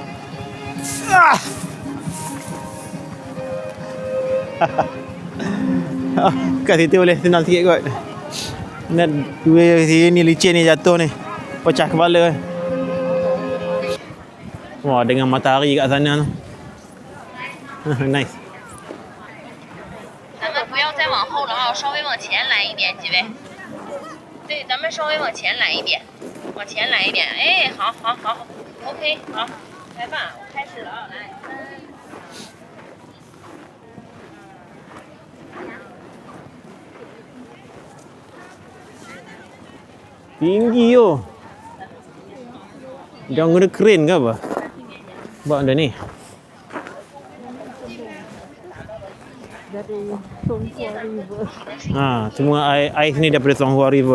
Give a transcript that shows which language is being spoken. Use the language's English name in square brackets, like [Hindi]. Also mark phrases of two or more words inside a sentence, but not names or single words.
[Malay] Kat situ boleh senang sikit kot. Nak dua sini licin ni jatuh ni. Pecah kepala. Wah, dengan matahari kat sana tu. Nice. [Chinese] 咱们不要再往后了啊，稍微往前来一点，几位。对，咱们稍微往前来一点，往前来一点。哎，好好好 ，OK， 好，来吧，我开始了啊，来。 [Malay] Tinggi tu. Dia guna crane ke apa? Buat benda ni. Semua ais ni daripada Songhua River.